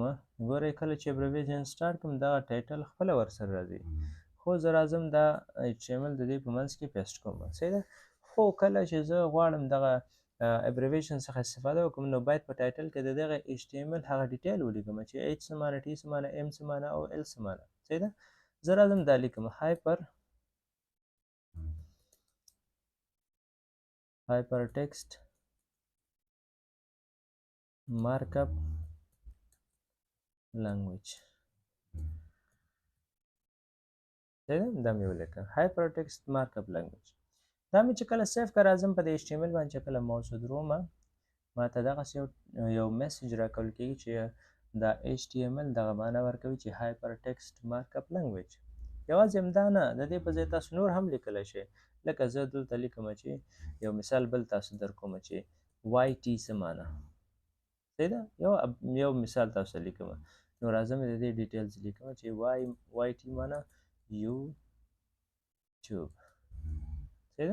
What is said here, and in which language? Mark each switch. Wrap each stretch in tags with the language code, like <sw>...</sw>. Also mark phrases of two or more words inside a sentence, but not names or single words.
<ps>ګورئ کله چې</ps> <en>abbreviation start</en> <ps>کوم دغه ټایټل خپله ورسره راځي، خو زه راځم دا HTML د دې په منځ کې پیسټ کوم، صحیح ده. خو کله چې زه غواړم دغه ابریویشن څخه استفاده وکړم نو باید په ټایټل کې د دغه HTML هغه ډیټیل ولیکم چې H څه معنی، T څه معنی، M څه معنی او L څه معنی، صحیح ده. زه راځم دا لیکم</ps> <en>hypertext markup language،</en> <ps>صحیح ده. دا مې ولیکه</ps> <en>hypertext markup language.</en> <ps>دا مې چې کله سیف کړه راځم په د HTML باندې چې کله ماوس ودروم ما ته دغسې یو میسج راکول کېږي چې دا HTML دغه معنا ورکوي چې</ps> <en>hypertext markup language.</en> <ps>یوازې همدا نه، د دې په ځای تاسو نور هم لیکلی شئ. لکه زه دلته لیکم چې یو مثال بل تاسو در کوم چې YT څه معنا، صحیح ده. یو مثال تاسو ته لیکم. نو راځم د دې ډیټیلز لیکم چې YT معنا یوټیوب، صحیح ده.</ps>